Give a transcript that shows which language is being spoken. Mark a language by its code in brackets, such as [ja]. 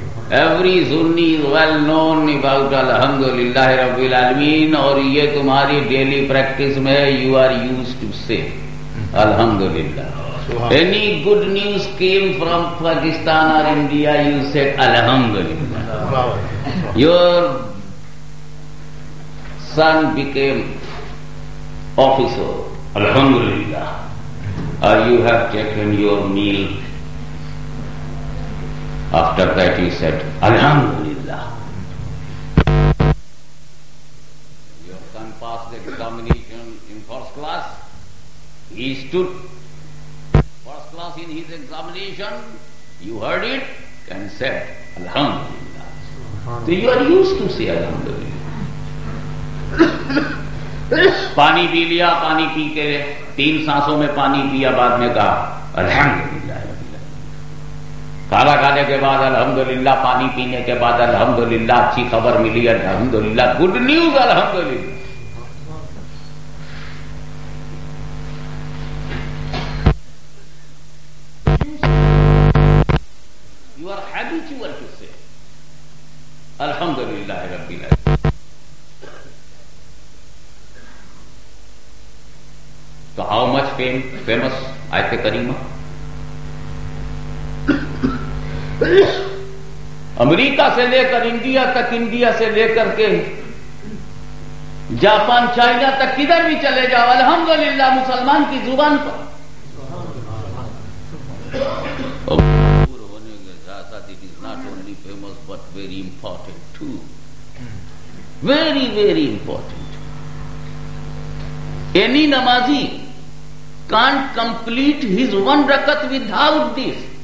[en] Every Sunni is well known about Alhamdulillah Rabbil Alameen. [ur] اور یہ تمہاری ڈیلی پریکٹس میں [en] you are used to say Alhamdulillah. Any good news came from Pakistan or India, you said Alhamdulillah. Your son became officer. Alhamdulillah. Or you have taken your meal. After that he said, Alhamdulillah. Your son passed the examination in first class. He stood first class in his examination. You heard it and said, Alhamdulillah. So you are used to say Alhamdulillah. [ur] پانی پی لیا, پانی پی کے 3 سانسوں میں پانی پیا, بعد میں کہا الحمدللہ. کھانا کھانے کے بعد الحمدللہ, پانی پینے کے بعد الحمدللہ, اچھی خبر ملی الحمدللہ, گڈ نیوز الحمدللہ. [en] You are habitual to say Alhamdulillah Rabbil Alamin. So how much famous Ayat Karima? [ur] امریکہ سے لے کر انڈیا تک, انڈیا سے لے کر کے جاپان چائنا تک, کدھر بھی چلے جاؤ الحمدللہ مسلمان کی زبان پر. ہونے کے ساتھ ساتھ [en] it is not only famous but very important too. Very, very important. Any namazi can't complete his 1 rakat without this.